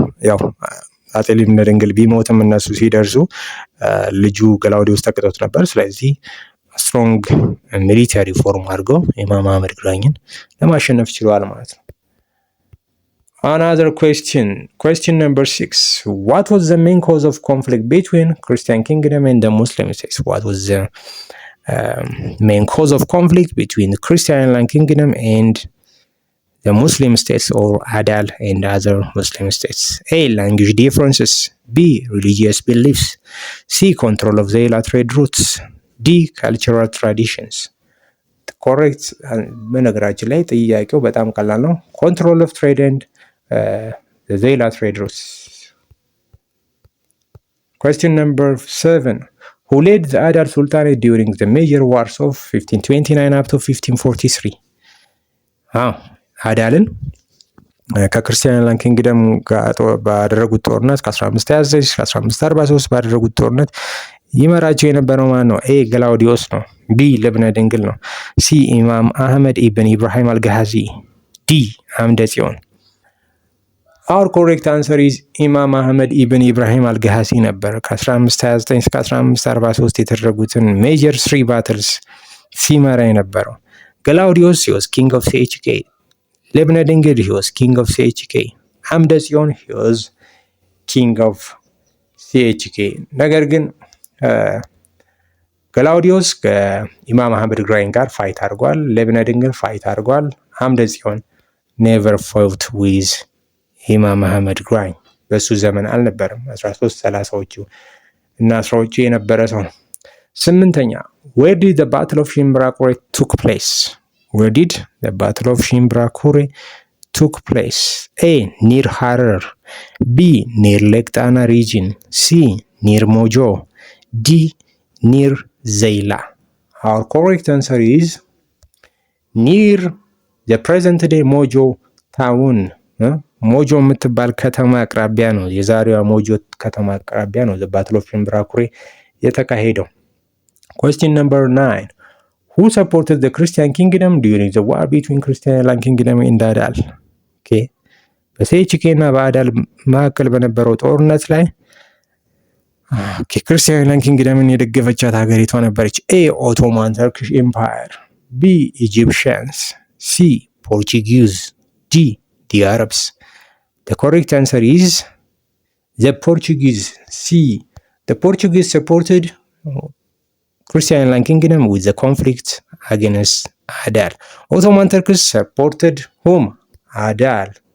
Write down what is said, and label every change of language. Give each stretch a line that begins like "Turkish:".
Amharic: ያው አጼ ልብነ ድንግል ቢሞትም እነሱ ሲደርሱ ልጁ ገላውዲዮስ ተክተውት ነበር። ስለዚህ ስትሮንግ ሚሊተሪ ፎርም አድርገው ኢማም አህመድ ግራኝን ለማሸነፍ ችለዋል ማለት ነው።
English: Another question number 6. What was the main cause of conflict between Christian kingdom and the Muslim states? What was the main cause of conflict between the Christian kingdom and the Muslim states or Adal and other Muslim states? A. Language differences. B. Religious beliefs. C. Control of the trade routes. ዲ ካልቸራል ትራዲሽንስ። ኮሬክት።
Amharic: በነገራችን ላይ ጥያቄው በጣም ቀላል ነው።
English: ኮንትሮል ኦፍ ትሬድ ኤንድ ዜላ ትሬድ ሩትስ። Question number 7. Who led the Adal Sultanate during the major wars of 1529 up to 1543?
Amharic: አዳልን ከክርስቲያን ኪንግደም ጋር ባደረጉት ጦርነት ከ1529 ከ1543 ባደረጉት ጦርነት ይመራቸው የነበረው ማን ነው? ኤ ገላውዲዮስ ነው። ቢ ልብነ ድንግል ነው። ሲ ኢማም አህመድ ኢብን ኢብራሂም አልጋዚ። ዲ አምደ ጽዮን።
English: Our correct answer is
Amharic: ኢማም አህመድ ኢብን ኢብራሂም አልጋዚ ነበር። ከ1529 እስከ 1543 የተደረጉትን ሜጀር 3 ባትልስ ሲመራ የነበረው። ገላውዲዮስ
English: he was king of CHK. ልብነ ድንግል he was king of CHK.
Amharic: አምደ ጽዮን
English: he was king of CHK።
Amharic: ነገር ግን ገላውዲዮስ ከኢማም አህመድ ግራኝ ጋር ፋይት አድርጓል። ልብነ ድንግል ፋይት አድርጓል። አምደ ጽዮን
English: ኔቨር ፋውት ዊዝ
Amharic: ኢማም አህመድ ግራኝ። በሱ ዘመን አልነበረም። 1330ዎቹ እና 10ዎቹ የነበረ ሰው ነው። 8ኛ
English: where did the battle of Shimbrakure took place? Where did the battle of Shimbrakure took place? A near Harar. B near Lake Tana region. C near Mojo. D near Zeila. Our correct answer is near the present day Mojo town.
Amharic: ሞጆ የምትባል ከተማ አቅራቢያ ነው። የዛሬዋ ሞጆ ከተማ አቅራቢያ ነው
English: the battle of Shimbrakure
Amharic: የተካሄደው።
English: Question number 9. Who supported the Christian kingdom during the war between Christian kingdom and Adal? Okay.
Amharic: በሴችኬ እና በአዳል መካከል በነበረው ጦርነት ላይ ክርስቲያን ኪንግደምን የደገፈቻት ሀገሪቷ ነበረች። ኤ ኦቶማን ተርኪሽ ኤምፓየር። ቢ ኢጂፕሽያንስ። ሲ ፖርቹጊዝ። ዲ
English: the Arabs. The correct answer is the Portuguese. C. The Portuguese supported Christian kingdom with the conflict against Adal. Ottoman Turks supported whom? Adal.